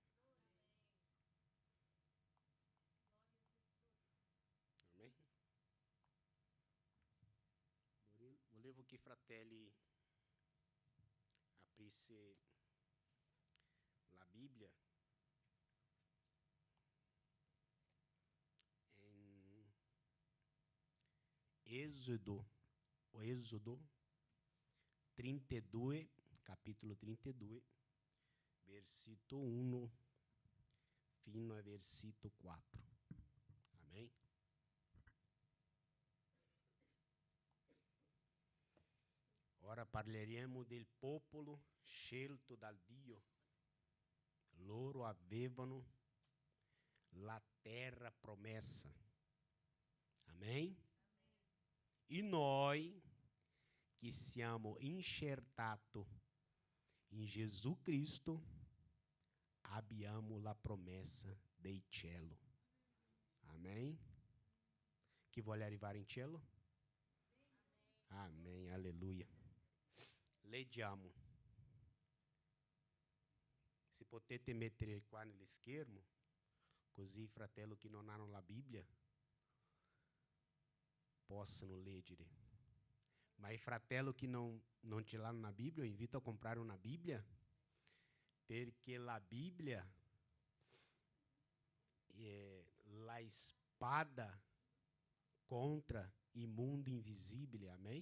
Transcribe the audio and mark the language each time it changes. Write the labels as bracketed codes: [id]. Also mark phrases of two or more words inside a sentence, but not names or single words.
[it] Amém? Volevo che i fratelli aprisse la Bibbia [pt] em Êxodo 32, capítulo 32, versículo 1 [it] fino a versículo 4. Amém? Ora parleremo del popolo scelto dal Dio. Loro avevano la terra promessa. Amém? E noi che siamo [pt] enxertados em [it] Jesus Cristo, abbiamo la promessa dei cielo. Amém? Chi vuole arrivare in cielo? Amém, aleluia. Leggiamo. Se potete mettere qua nello schermo, così i fratelli che non hanno la Bibbia possano leggere. Ma i fratelli che non ce l'hanno una Bibbia, io invito a comprare una Bibbia, perché la Bibbia è la spada contro il mondo invisibile, amém?